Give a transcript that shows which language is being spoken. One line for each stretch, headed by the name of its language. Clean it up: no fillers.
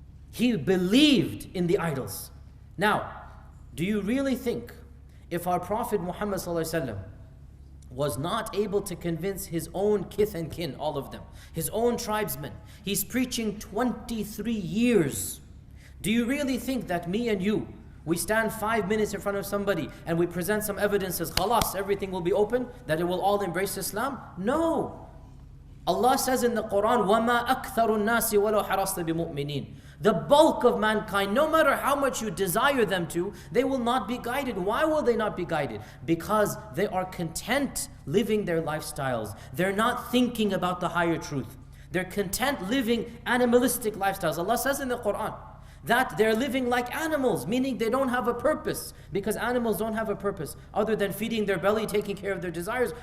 English: He believed in the idols. Now, do you really think if our Prophet Muhammad ﷺ was not able to convince his own kith and kin, all of them, his own tribesmen, he's preaching 23 years. Do you really think that me and you, we stand 5 minutes in front of somebody and we present some evidences, khalas, everything will be open, that it will all embrace Islam? No. Allah says in the Quran,
Arabic: وَمَا أَكْثَرُ النَّاسِ وَلَوْ حَرَصْتَ بِمُؤْمِنِينَ.
English: The bulk of mankind, no matter how much you desire them to, they will not be guided. Why will they not be guided? Because they are content living their lifestyles. They're not thinking about the higher truth. They're content living animalistic lifestyles. Allah says in the Quran that they're living like animals, meaning they don't have a purpose, because animals don't have a purpose other than feeding their belly, taking care of their desires.